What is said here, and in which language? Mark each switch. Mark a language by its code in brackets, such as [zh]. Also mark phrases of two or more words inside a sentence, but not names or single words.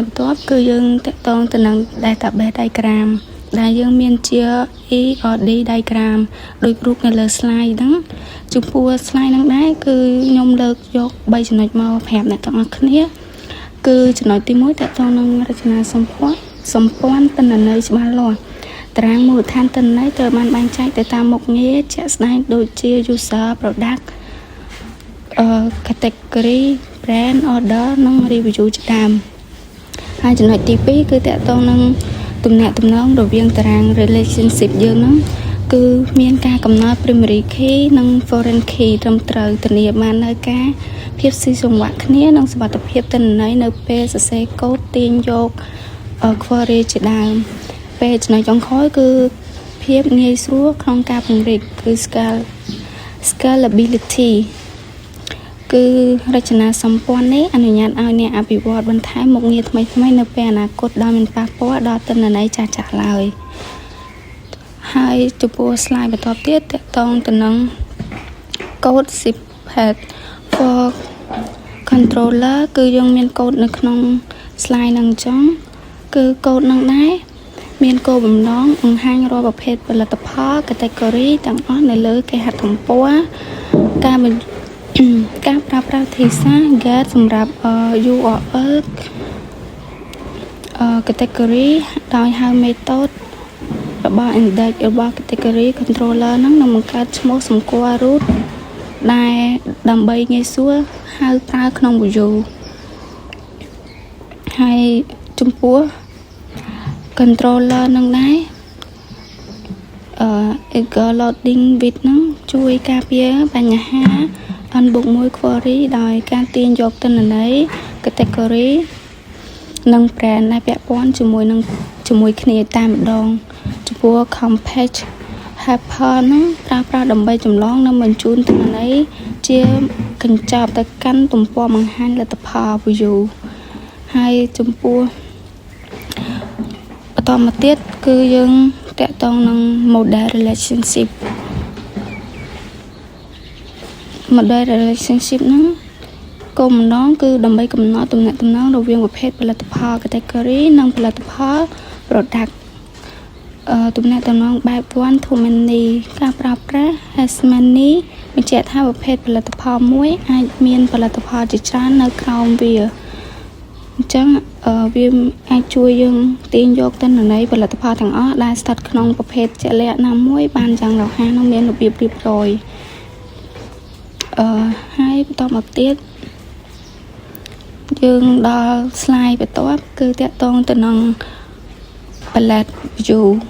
[km] បន្ទាប់គឺយើងតកតងទៅនឹង [en] database diagram [km] ដែលយើងមានជា [en] ERD diagram [km] ដោយរូបនៅលើ slide ហ្នឹងចំពោះ slide ហ្នឹងដែរគឺខ្ញុំលើកយក3ចំណុចមកប្រាប់អ្នកទាំងអស់គ្នាគឺចំណុចទី1តកតងនឹងរចនាសម្ព័ន្ធសម្ព័ន្ធទិន្នន័យច្បាស់លាស់តារាងមូលដ្ឋានទិន្នន័យត្រូវបានបែងចែកទៅតាមមុខងារជាក់ស្ដែងដូចជា [en] user product category brand order [km] និង review ជាដើមហើយចំណុចទី2គឺតកតងនឹងទំនាក់ទំនងរវាងតារាង relationship យើងហ្នឹងគឺមានការកំណត់ [en] primary key [km] និង [en] foreign key [km] ត្រឹមត្រូវធា នាបាននៅការភាពស៊ីសង្វាក់គ្នានិងសុវត្ថិភាពទិន្នន័យនៅពេលសរសេរកូដទាញយក query ជាដើមពេលចំណុចចុងក្រោយគឺ ភាពងាយស្រួលក្នុងការពង្រីកគឺ scalability គឺរចនាសម្ព័ន្ធនេះអនុញ្ញាតឲ្យអ្នកអភិវឌ្ឍបន្ថែម មុខងារថ្មីៗនៅពេលអនាគតដោយមិនប៉ះពាល់ដល់ទិន្នន័យចាស់ៗឡើយហើយចំពោះ slide បន្តទៀតតកតងទៅនឹង [en] code snippet for controller [km] គឺយើងមានកូដនៅក្នុង slide ហ្នឹងអញ្ចឹងគឺកូដហ្នឹងដែរមានគោលបំណងបង្ហាញរាល់ប្រភេទផលិតផល category ទាំងអស់នៅលើគេហទំព័រ ការប្រើប្រាស់ភាសា get សម្រាប់ URL category ដោយហៅ method របស់ index របស់ [en] category controller [km] ហ្នឹងនឹងបង្កើតឈ្មោះសម្គាល់ root ដែលដើម្បីងាយស្រួលហៅប្រើក្នុង view ហើយចំពោះ controller នឹងដែរ [en] eager loading bit [km] ហ្នឹងជួយការពារបញ្ហា n+1 query ដោយការទាញយកទិន្នន័យ category និង brand ដែលពាក់ព័ន្ធជាមួយគ្នាតែម្ដងចំពោះ [en] compact helper [km] ហ្នឹងប្រើប្រាស់ដើម្បីចម្លងនិងបញ្ជូនទិន្នន័យជាកញ្ចប់ទៅកាន់ទំព័របង្ហាញលទ្ធផល view ហើយចំពោះ បន្តមកទៀតគឺយើងតាក់ទងនឹង [en] model relationship [km] ហ្នឹងគោលបំណងគឺដើម្បីកំណត់ទំនាក់ទំនងរវាងប្រភេទ ផលិតផល category និងផលិតផល product ទំនាក់ទំនងបែប [en] one to many [km] ការប្រើប្រាស់ [en] as many [km] បញ្ជាក់ថាប្រភេទផលិតផលមួយអាចមានផលិតផលជាច្រើននៅក្រោមវាអញ្ចឹងវាអាចជួយយើងទាញយកទិន្នន័យផលិតផលទាំងអស់ដែលស្ថិតក្នុងប្រភេទជាក់លាក់ណាមួយបានយ៉ាងរហ័សនិងមានរបៀបរៀបរយហើយបន្តមកទៀតយើងដល់ slide បន្ទាប់គឺតាក់ទងទៅនឹង [en] palette view